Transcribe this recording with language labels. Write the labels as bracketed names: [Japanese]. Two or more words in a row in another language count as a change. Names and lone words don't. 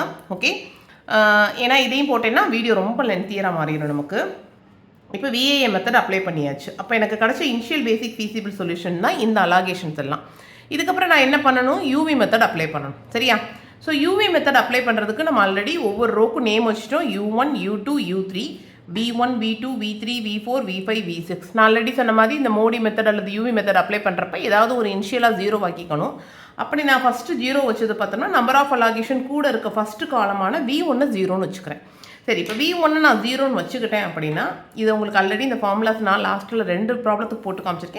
[Tamil] ஓகே, ஏன்னா இதையும் போட்டேன்னா வீடியோ ரொம்ப லென்த்தியராக மாறிடும் நமக்கு. இப்போ [English] VAM method apply [Tamil] பண்ணியாச்சு. அப்போ எனக்கு கிடச்ச [English] initial basic feasible solution [Tamil] தான் இந்த அலாகேஷன்ஸ் எல்லாம். இதுக்கப்புறம் நான் என்ன பண்ணணும், [English] UV method apply [Tamil] பண்ணணும். சரியா? [English] so UV method apply [Tamil] பண்ணுறதுக்கு நம்ம ஆல்ரெடி ஒவ்வொரு ரோக்கும் நேம் வச்சுட்டோம். U1, U2, U3, V1, V2, V3, V4, V5, V6. நான் ஆல்ரெடி சொன்ன மாதிரி இந்த [English] MODI method [Tamil] அல்லது [English] UV method apply [Tamil] பண்ணுறப்ப ஏதாவது ஒரு இனிஷியலாக 0 ஆக்கிக்கணும். அப்படி நான் ஃபஸ்ட்டு 0 வச்சது பார்த்தோம்னா [English] number of allocation [Tamil] கூட இருக்க [English] first column [Tamil] V1 0ன்னு வச்சுக்கிறேன். சரி, இப்போ V1 நான் 0ன்னு வச்சுக்கிட்டேன் அப்படின்னா இது உங்களுக்கு ஆல்ரெடி இந்த ஃபார்முலாஸ் நான் லாஸ்ட்டில் 2 ப்ராப்ளத்துக்கு போட்டு காமிச்சிருக்கேன்.